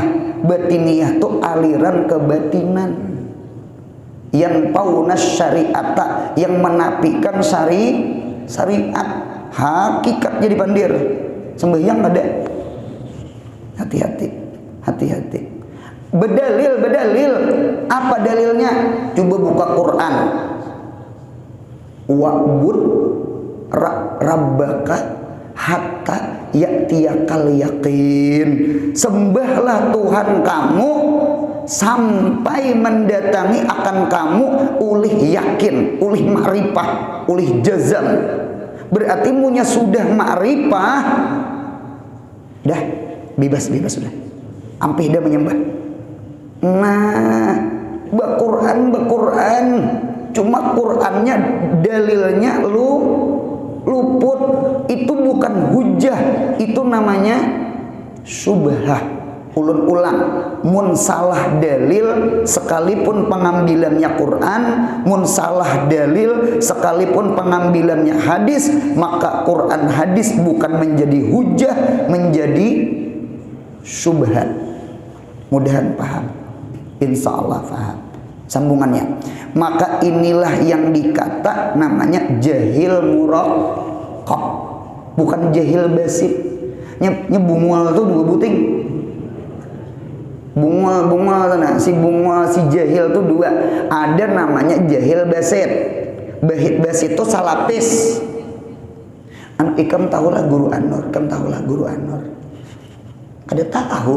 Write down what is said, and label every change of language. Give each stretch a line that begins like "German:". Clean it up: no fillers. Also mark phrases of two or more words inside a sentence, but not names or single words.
Banjar: Batiniyah tuh aliran kebatinan yang
Arabic: نفوا الشريعة,
Banjar: yang menafikan syariat. Hakikat jadi pandir. Sembahyang ada.
Indonesian: Hati-hati, hati-hati. Bedalil. Apa dalilnya? Coba buka Quran.
Arabic: واعبد ربك حتى يأتيك اليقين.
Banjar: Sembahlah Tuhan kamu sampai mendatangi akan kamu ulih yakin, ulih ma'rifah, ulih jazam. Berarti munya sudah ma'rifah, dah bebas sudah. Ampih dah menyembah. Nah, Quran. Cuma Qurannya dalilnya luput.
Indonesian: Itu bukan hujah, itu namanya syubhah.
Banjar: Ulun ulang, mun salah dalil sekalipun pengambilannya Quran, mun salah dalil sekalipun pengambilannya hadis, maka Quran hadis bukan menjadi hujah, menjadi syubhat.
Indonesian: Mudahan paham,
Arabic: إن شاء الله
Indonesian: paham sambungannya. Maka inilah yang dikata namanya
Arabic: جاهل مركب,
Indonesian: bukan
Arabic: جاهل بسيط.
Banjar: Bungul tuh dua buting. Bungul nah, si bungul si jahil tuh dua.
Indonesian: Ada namanya
Arabic: جاهل بسيط.
Banjar: Basit itu salapis. Ikam tahulah guru Anur, Kada tahu.